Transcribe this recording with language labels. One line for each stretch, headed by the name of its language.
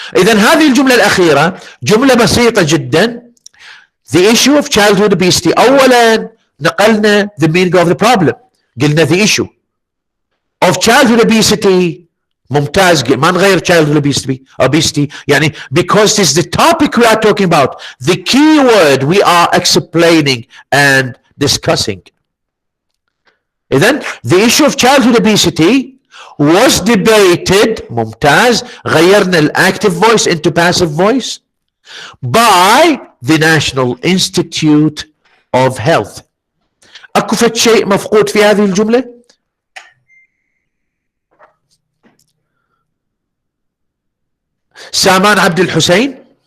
Arabic: إذن هذه الجملة الأخيرة جملة بسيطة جدا.
English: The issue of childhood obesity.
Arabic: أولا نقلنا
English: the meaning of the problem، قلنا the issue of childhood obesity.
Arabic: ممتاز، ما نغير
English: childhood obesity يعني because this is the topic we are talking about, the key word we are explaining and discussing. إذن the issue of childhood obesity was debated.
Arabic: ممتاز.
English: غيرنا الactive voice into passive voice by the National Institute of Health.
Arabic: اكو فد شيء مفقود في هذه الجملة؟ سامان عبد الحسين.